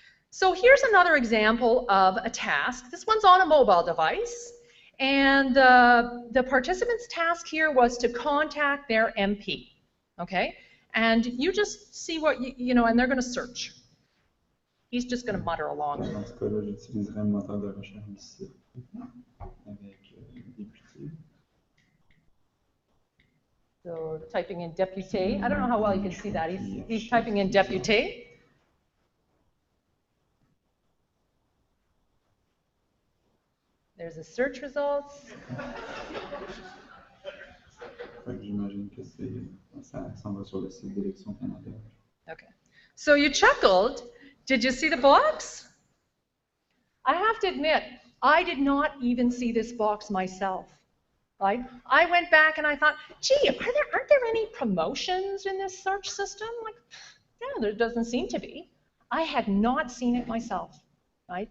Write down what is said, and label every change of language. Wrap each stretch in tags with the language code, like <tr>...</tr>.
<en>So here's another example of a task. This one's on a mobile device, and the participant's task here was to contact their MP. Okay? And you just see what you know, and they're going to search. He's just going to mutter along.</en> <fr>Dans ce cas-là, j'utiliserai le moteur de recherche ici avec député.</fr> <en>So typing in député. I don't know how well you can see that. He's typing in député. There's the search results.</en> <fr>J'imagine que ça s'en va sur le site d'Élections Canada.</fr> <en>Okay. So you chuckled. Did you see the box? I have to admit, I did not even see this box myself. right? I went back and I thought, gee, aren't there any promotions in this search system? Like, yeah, there doesn't seem to be. I had not seen it myself, right?</en>